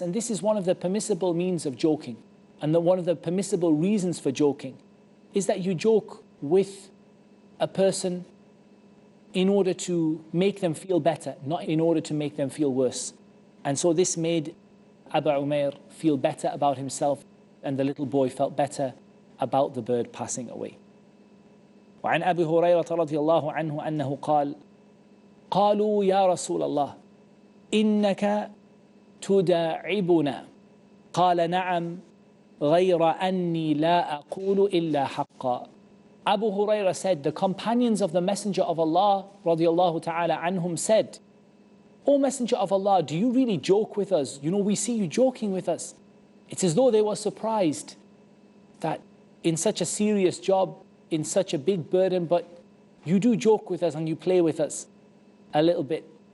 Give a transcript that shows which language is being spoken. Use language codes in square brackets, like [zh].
[en] And this is one of the permissible means of joking. And one of the permissible reasons for joking is that you joke with a person in order to make them feel better, not in order to make them feel worse. And so this made Abu Umair feel better about himself, and the little boy felt better about the bird passing away. [ar] وعن أبي هريرة رضي الله عنه أنه قال قالوا يا رسول الله إنك تداعبنا قال نعم غير أني لا أقول إلا حقا. [en] Abu Hurairah said, the companions of the Messenger of Allah radiallahu ta'ala anhum said, O Messenger of Allah, do you really joke with us? You know, we see you joking with us. It's as though they were surprised that in such a serious job, in such a big burden, but you do joke with us and you play with us a little bit.